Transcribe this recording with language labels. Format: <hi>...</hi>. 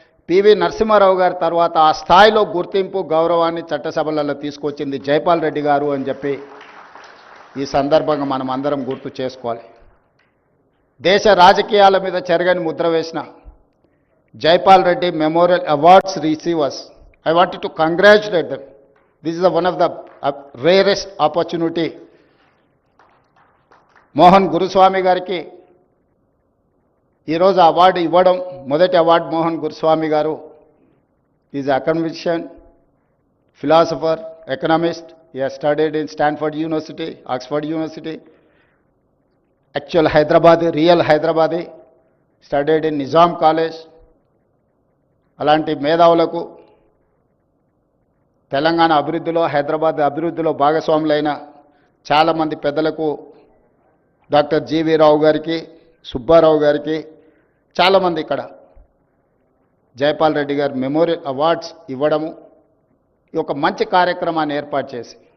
<te>PV Narasimha Rao గారి తర్వాత ఆ స్థాయిలో గుర్తింపు, గౌరవాన్ని చట్టసభలలో తీసుకొచ్చింది జైపాల్ రెడ్డి గారు అని చెప్పి ఈ సందర్భంగా మనం అందరం గుర్తు చేసుకోవాలి. దేశ రాజకీయాల మీద చెరగని ముద్ర వేసిన Jaipal Reddy memorial awards receivers,</te> <en>I wanted to congratulate them. This is one of the rarest opportunity.</en> <te>Mohan గురుస్వామి గారికి ఈరోజు అవార్డు ఇవ్వడం, మొదటి అవార్డు మోహన్ గురుస్వామి గారు</te> <en>Is academician, philosopher, economist. He has studied in Stanford University, Oxford University, actual Hyderabadi, real Hyderabadi, studied in Nizam College.</en> <te>అలాంటి మేధావులకు తెలంగాణ అభివృద్ధిలో, హైదరాబాద్ అభివృద్ధిలో భాగస్వాములైన చాలామంది పెద్దలకు, డాక్టర్ జీవీ రావు గారికి, సుబ్బారావు గారికి, చాలామంది ఇక్కడ జైపాల్ రెడ్డి గారు మెమోరియల్ అవార్డ్స్ ఇవ్వడము, ఈ ఒక మంచి కార్యక్రమాన్ని ఏర్పాటు చేసి</te>